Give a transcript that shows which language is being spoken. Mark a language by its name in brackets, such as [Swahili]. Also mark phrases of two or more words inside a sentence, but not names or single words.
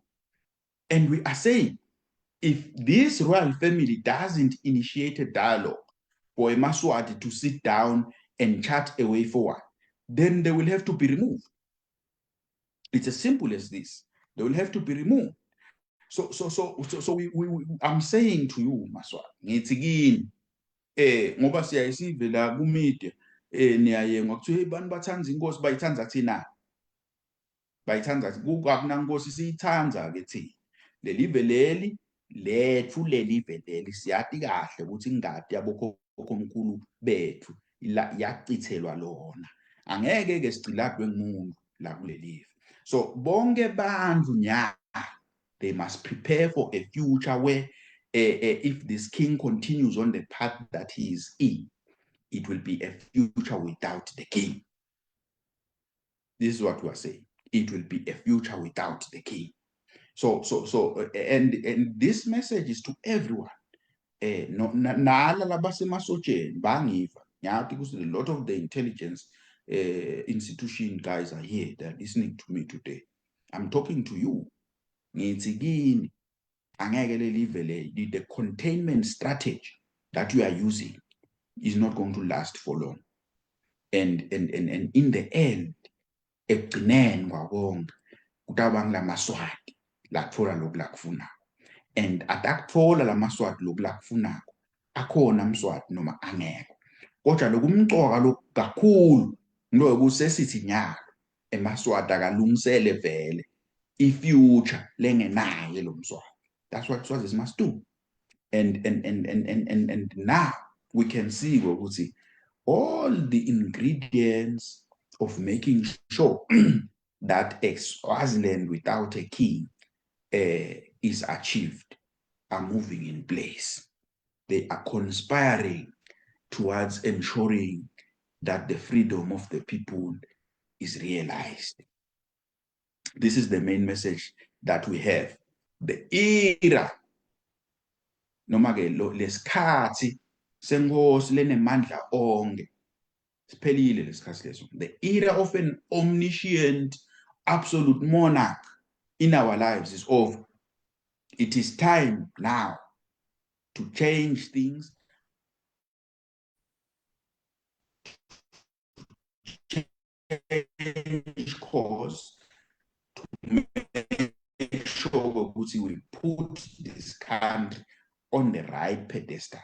[English] And we are saying, if this royal family doesn't initiate a dialogue for a Maswati to sit down and chart a way forward, then they will have to be removed. It's as simple as this. They will have to be removed. So I'm saying to you, [Swati] Maswati, ngithi kini ngoba siyayisive la ku-media niyayengwa kuthiwa hey bantu bathanza inkosi bayithanza thina bayithanza akunankosi siyithanza ke thina lelive leli lethu lelive leli siyati kahle ukuthi ingadi yabokhokhomkhulu bethu yachithelwa lona angeke ke siciladwe ngumuntu la kulelive. [English] So [Swati] bonke bantu nya [English] they must prepare for a future where if this king continues on the path that he is in, it will be a future without the king. This is what we are saying. It will be a future without the king. So and this message is to everyone. [Swati] Nala labasemasotsheni bangiva ngiyathi ukuthi [English] a lot of the intelligence institution guys are here. They're listening to me today. I'm talking to you. [Swati] Ngithi kini angeke lelive le [English] the containment strategy that you are using is not going to last for long. And in the end, [Swati] ekugcineni kwakonke kutabanga la Maswati lakuthola lokhu lakufuna. And atakuthola la Maswati lokhu lakufunako akhona Mswati noma angekho. Kodwa lokumcoka lokhu kakhulu ngoba sesithi nyalo eMaswati akalungisele vele ifuture lengenaye lo Mswati. [English] That's what Swazis must do. And now we can see ukuthi all the ingredients of making sure that Swaziland without a king is achieved are moving in place. They are conspiring towards ensuring that the freedom of the people is realized. This is the main message that we have. The era [Swati] noma ke lesikhathi senkosi lenemandla onke siphelile lesikhathi leso. [English] The era of an omniscient absolute monarch in our lives is over. It is time now to change things, change course to make sure ukuthi we put this country on the right pedestal.